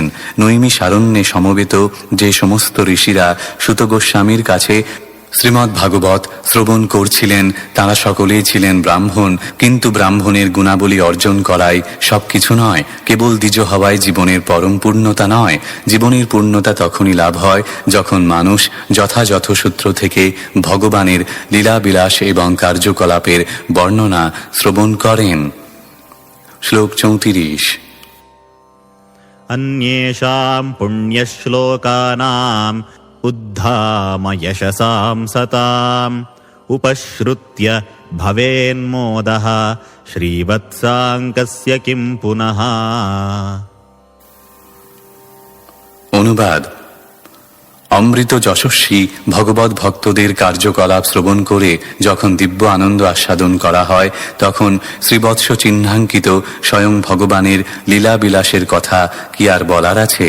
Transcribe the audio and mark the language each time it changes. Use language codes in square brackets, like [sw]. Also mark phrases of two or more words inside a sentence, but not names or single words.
[bn] নৈমিষারণ্যে সমবেত যে সমস্ত ঋষিরা সুত গোস্বামীর কাছে শ্রীমদ্ ভাগবত শ্রবণ করছিলেন তারা সকলেই ছিলেন ব্রাহ্মণ, কিন্তু ব্রাহ্মণের গুণাবলী অর্জন করাই সবকিছু নয়। কেবল দ্বিজ হওয়ায় জীবনের পরম পূর্ণতা নয়। জীবনের পূর্ণতা তখনই লাভ হয় যখন মানুষ যথাযথ সূত্র থেকে ভগবানের লীলাবিলাস এবং কার্যকলাপের বর্ণনা শ্রবণ করেন। শ্লোক 34। [sa] अन्येषां पुण्यश्लोकानाम् उद्धाम यशसां सताम् उपश्रुत्य भवेन्मोदः श्रीवत्साङ्कस्य किं पुनः। [bn] অনুবাদ: অমৃত যশস্বী ভগবত ভক্তদের কার্যকলাপ শ্রবণ করে যখন দিব্য আনন্দ আস্বাদন করা হয় তখন শ্রীবৎস চিহ্নাঙ্কিত স্বয়ং ভগবানের লীলাবিলাসের কথা কি আর বলার আছে।